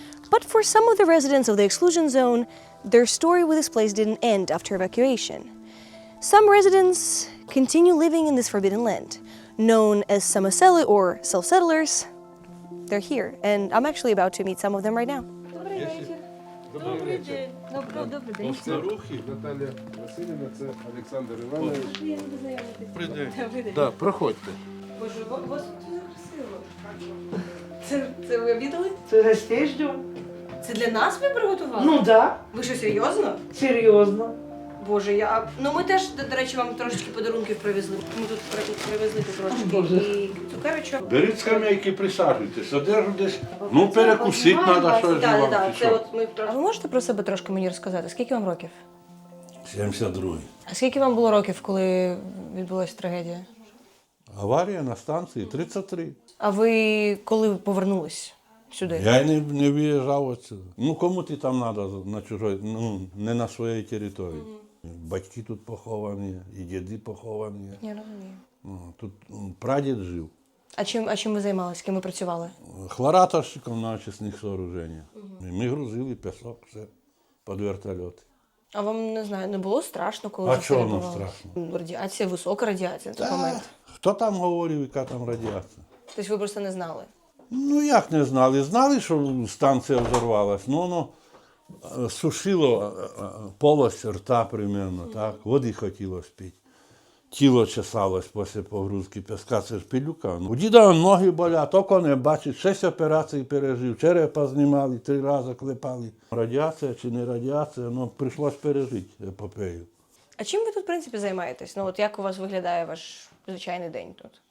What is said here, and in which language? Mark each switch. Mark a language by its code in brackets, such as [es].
[en] But for some of the residents of the exclusion zone, their story with this place didn't end after evacuation. Some residents continue living in this forbidden land, known as Samoseli or self-settlers. they're here, and I'm actually about to meet some of them right now. [uk] До старухи Наталя Васильівна, це Олександр Іванович. Прийде. Да, проходьте. Боже, у вас тут дуже красиво. Це ви обідали? Це гостей ждем. Це для нас ви приготували? Ну да, Ви що, серйозно? серйозно. Боже, ну ми теж, до речі, вам трошечки подарунків привезли. Ми тут привезли трошечки і цукерочок. Беріть скамейки, присаджуйтесь, одежу десь. Ну, перекусити треба щось. Так, це от ми трошки. А ви можете про себе трошки мені розказати? Скільки вам років? 72-й. А скільки вам було років, коли відбулася трагедія? Аварія на станції 33. А ви коли повернулись сюди? Я не виїжджав отсюди. Ну, кому ти там треба на чужій, ну, не на своїй території. Батьки тут поховані, і діди поховані. Я розумію. Тут прадід жив. А чим ви займалися? Ким ви працювали? Хлораторщиком на очисних сооружениях. Ми грузили пісок, все, під вертольоти. А вам, не знаю, не було страшно, коли А це чого нам відбувалося? страшно? Радіація, висока радіація на той момент. Хто там говорив, яка там радіація? Тобто ви просто не знали? Ну, як не знали? Знали, що станція взорвалась. Ну, воно сушило [ru] полость рта примерно, [uk] так? Води хотілося пити. Тіло чесалось після погрузки піска, це ж пилюка. У діда ноги болять, око не бачить, 6 операцій пережив, черепа знімали, 3 рази клепали. Радіація чи не радіація, ну, прийшлось пережити епопею. А чим ви тут, в принципі, займаєтесь? Ну, от як у вас виглядає ваш звичайний день тут?